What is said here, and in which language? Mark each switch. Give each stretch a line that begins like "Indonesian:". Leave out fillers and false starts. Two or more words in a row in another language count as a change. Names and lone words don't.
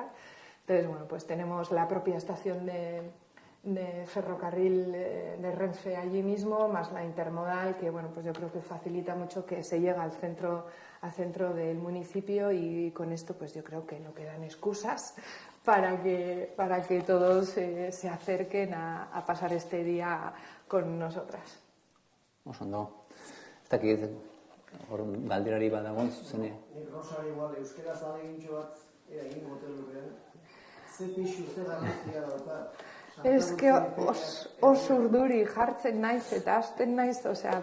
Spanish: Entonces, bueno, pues tenemos la propia estación de ferrocarril de Renfe allí mismo, más la intermodal, que bueno, pues yo creo que facilita mucho que se llegue al centro del municipio, y con esto pues yo creo que no quedan excusas para que todos se acerquen a pasar este día con nosotras.
Basque: Osondo. Ez dakit, galderari badagoen zuzenean. Nik Rosari igual euskaraz alegintxo bat egin motelukeen. Ze pixu, ze garrantzia dauka. Ez que oso urduri jartzen naiz eta hasten naiz, osea...